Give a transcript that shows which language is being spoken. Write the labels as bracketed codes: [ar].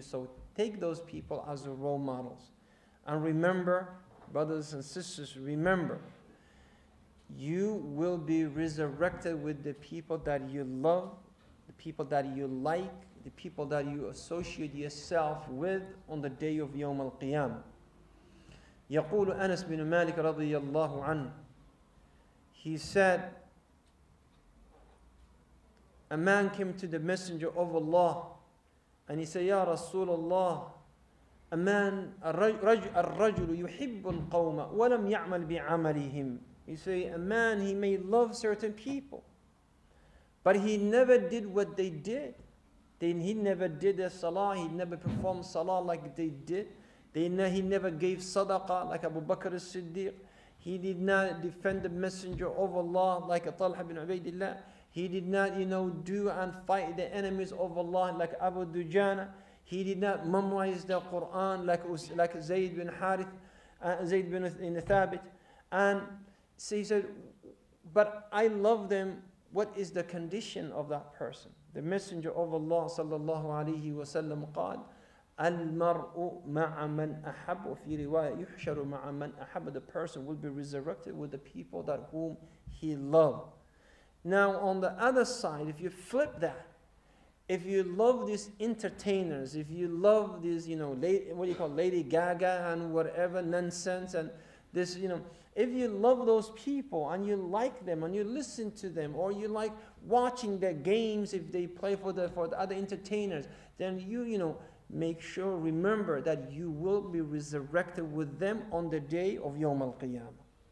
[en] So take those people as role models. And remember, brothers and sisters, remember, you will be resurrected with the people that you love, the people that you like, the people that you associate yourself with on the day of Yawm al-Qiyamah. [ar] يقول أنس بن مالك رضي الله عنه. [en] He said, a man came to the Messenger of Allah and he said, Ya Rasulullah, a man, [ar] الرجل يحب القوم ولم يعمل بعملهم. [en] He said, a man, he may love certain people, but he never did what they did. He never did the salah, he never performed salah like they did. He never gave sadaqah like Abu Bakr as-Siddiq. He did not defend the Messenger of Allah like Talha bin Ubaidillah. He did not, do and fight the enemies of Allah like Abu Dujana. He did not memorize the Quran like Zayd bin Harith, Zayd bin Thabit. And so he said, but I love them. What is the condition of that person? The Messenger of Allah sallallahu alayhi wa sallam [ar] قال المرء مع من أحب وفي رواية يحشر مع من أحب. [en] The person will be resurrected with the people that whom he loved. Now on the other side, if you flip that, if you love these entertainers, if you love these, Lady Gaga and whatever nonsense and this, if you love those people and you like them and you listen to them, or you like watching their games if they play for the other entertainers, then you make sure, remember that you will be resurrected with them on the day of Yawm al-Qiyamah.